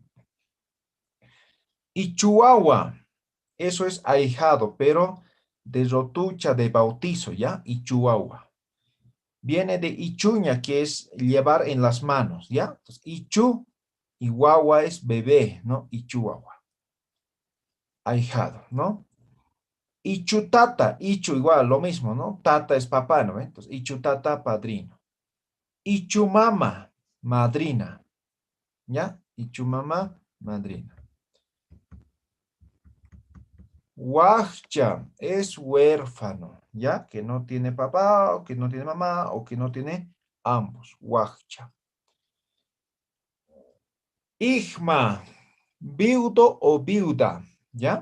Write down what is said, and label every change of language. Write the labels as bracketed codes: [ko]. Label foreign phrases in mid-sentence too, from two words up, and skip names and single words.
[es] Y chihuahua, eso es ahijado, pero de rotucha de bautizo, ¿ya? Y chihuahua. Viene de ichuña, que es llevar en las manos, ¿ya? Entonces, ichu y guagua es bebé, ¿no? Y chihuahua. Ahijado, ¿no? [ay] Ichu tata, ichu [es] igual, lo mismo, ¿no? Tata es papá, ¿no? Entonces, [ay] ichu tata, [es] padrino. [ay] Ichu mama, [es] madrina, ¿ya? [ay] Ichu mamá, [es] madrina. Huachcha es huérfano, ¿ya? Que no tiene papá, o que no tiene mamá, o que no tiene ambos. Huachcha. Ijma, viudo o viuda, ¿ya?